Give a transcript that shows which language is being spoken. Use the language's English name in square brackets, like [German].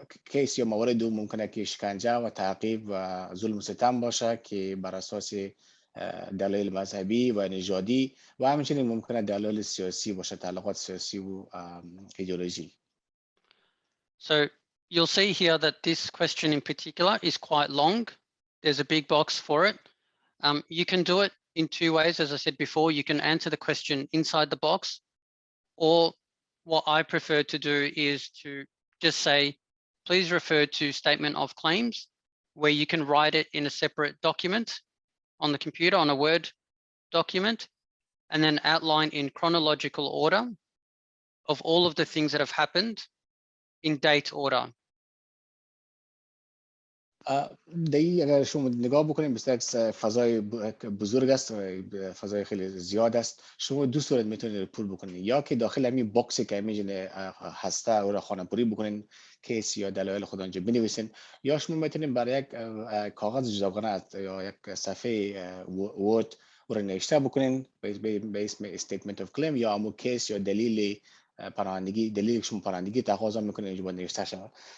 [Persian] کیس یا موارد ممکنه که شکنجه و تعقیب و ظلم و ستم باشه که بر اساس دلایل مذهبی و نژادی و همچنین ممکنه دلایل سیاسی باشه، تعلقات سیاسی و ایدئولوژی. [English] So you'll see here that this question in particular is quite long. There's a big box for it. You can do it in two ways. As I said before, you can answer the question inside the box, or what I prefer to do is to just say, please refer to statement of claims, where you can write it in a separate document on the computer, on a Word document, and then outline in chronological order of all of the things that have happened in date order. [Persian] دی اگر شما نگاه بکنید بسیار فضای بزرگ است، فضای خیلی زیاد است. شما دو صورت میتونید پر بکنید، یا که داخل همین باکسی که همین هسته او را خانه‌پری بکنید، کیس یا دلایل خود آنجا بنویسین، یا شما میتونید برای یک کاغذ جداگانه است یا یک صفحه ورد او را نوشته بکنید به اسم استیتمنت اف کلیم یا امو کیس یا دلیل پناهندگی، دلیلی که شما پناهندگی تقاضا میکنید اینجا باید نوشته شود.